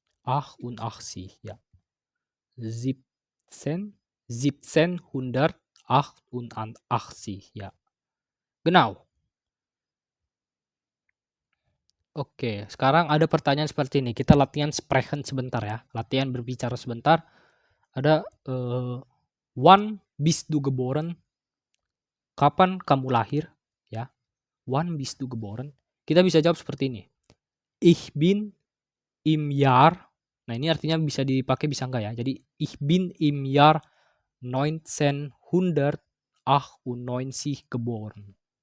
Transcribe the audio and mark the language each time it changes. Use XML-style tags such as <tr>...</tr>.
<id>188, ya. 1788, ya.</id> <de>Genau.</de> <id>Oke, sekarang ada pertanyaan seperti ini. Kita latihan sprechen sebentar ya. Latihan berbicara sebentar. Ada</id> <de>wann bist du geboren?</de> <id>Kapan kamu lahir? Ya.</id> <de>Wann bist du geboren?</de> <id>Kita bisa jawab seperti ini.</id> <de>Ich bin im Jahr.</de> <id>Nah, ini artinya bisa dipakai bisa enggak ya. Jadi</id> <de>ich bin im Jahr 1998 geboren.</de>